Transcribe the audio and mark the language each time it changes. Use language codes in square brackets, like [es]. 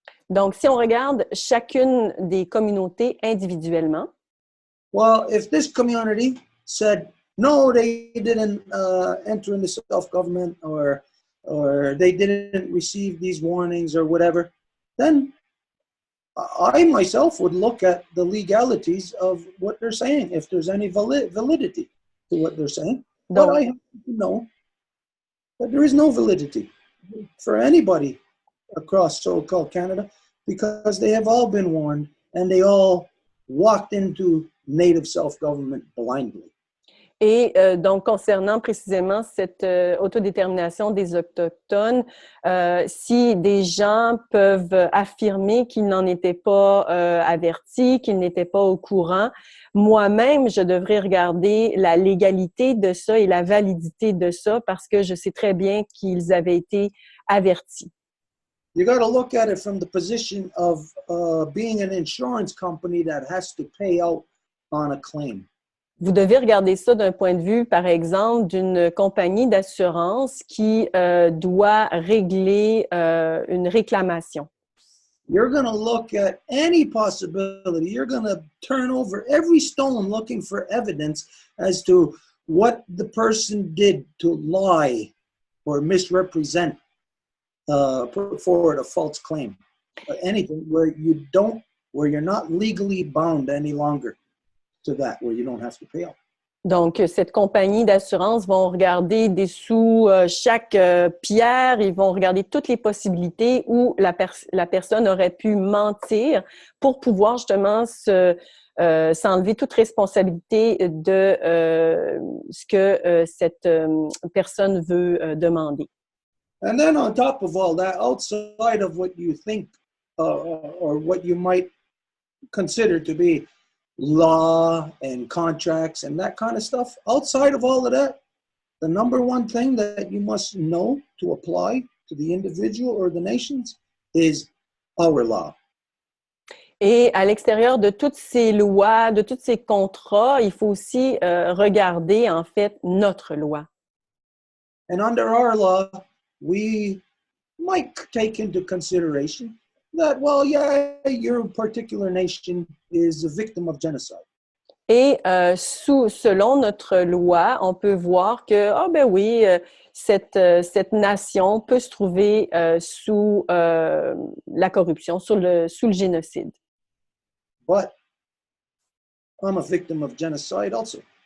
[fr] Donc, si on regarde chacune des communautés individuellement, [en] well, if this community said, no, they didn't enter into self-government or they didn't receive these warnings or whatever, then I myself would look at the legalities of what they're saying, if there's any validity to what they're saying. But I have to know that there is no validity for anybody across so-called Canada because they have all been warned and they all walked into native self-government blindly. [fr] Et donc, concernant précisément cette autodétermination des Autochtones, si des gens peuvent affirmer qu'ils n'en étaient pas avertis, qu'ils n'étaient pas au courant, moi-même, je devrais regarder la légalité de ça et la validité de ça parce que je sais très bien qu'ils avaient été avertis. [en] You got to look at it from the position of being an insurance company that has to pay out on a claim. [fr] Vous devez regarder ça d'un point de vue, par exemple, d'une compagnie d'assurance qui doit régler une réclamation. [en] You're going to look at any possibility. You're going to turn over every stone looking for evidence as to what the person did to lie or misrepresent, put forward a false claim. Anything where you're not legally bound any longer. to that where you don't have to pay out. [fr] Donc, cette compagnie d'assurance vont regarder dessous chaque pierre, ils vont regarder toutes les possibilités où la personne aurait pu mentir pour pouvoir justement s'enlever toute responsabilité de ce que cette personne veut demander. [en] And then on top of all that, outside of what you think or what you might consider to be law and contracts and that kind of stuff, outside of all of that, the number one thing that you must know to apply to the individual or the nations is our law. [fr] Et à l'extérieur de toutes ces lois, de tous ces contrats, il faut aussi regarder en fait notre loi. [en] And under our law, we might take into consideration that, well, yeah, your particular nation is a victim of genocide. [fr] Et selon notre loi, on peut voir que, ah ben oui, cette nation peut se trouver sous la corruption, sous le génocide. [en] But I'm a victim of genocide also.